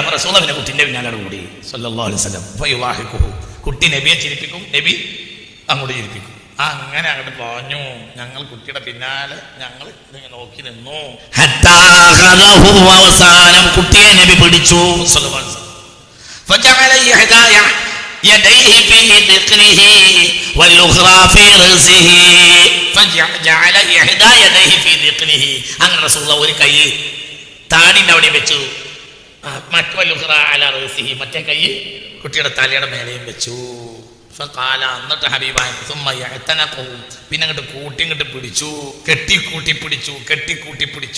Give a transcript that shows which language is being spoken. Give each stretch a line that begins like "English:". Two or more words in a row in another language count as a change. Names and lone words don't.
Malayalam: അപ്പൊ റസൂലുള്ളാഹി പിന്നെ കുട്ടിന്റെ പിന്നാലെ കൂടി
Arabic: صلى الله عليه وسلم.
Malayalam: ഫയുവാഹിഖുഹു, കുട്ടി നബിയെ ചിരിപ്പിക്കും, നബി അങ്ങോട്ട് ചിരിപ്പിക്കും. അങ്ങനെ അങ്ങോട്ട് പറഞ്ഞു. ഞങ്ങൾ കുട്ടിയുടെ പിന്നാലെ ഞങ്ങൾ നോക്കി നിന്നു. അവസാനം കുട്ടിയെ നബി പിടിച്ചു
Arabic: صلى الله عليه وسلم. ഫജഅല يديه في ذقنه والأخرى في رأسه فجعل إحدى يديه في ذقنه.
Malayalam: അങ്ങനെ റസൂലുള്ളാഹി ഒരു കൈ താടിന്റെ അവിടെ വെച്ചു, മറ്റേ കൈ കുട്ടിയുടെ തലയുടെ മേലെയും വെച്ചു. എന്നിട്ട് ഹബീബായ പിന്നെ അങ്ങോട്ട് കൂട്ടിങ്ങോട്ട് പിടിച്ചു, കെട്ടിക്കൂട്ടി പിടിച്ചു.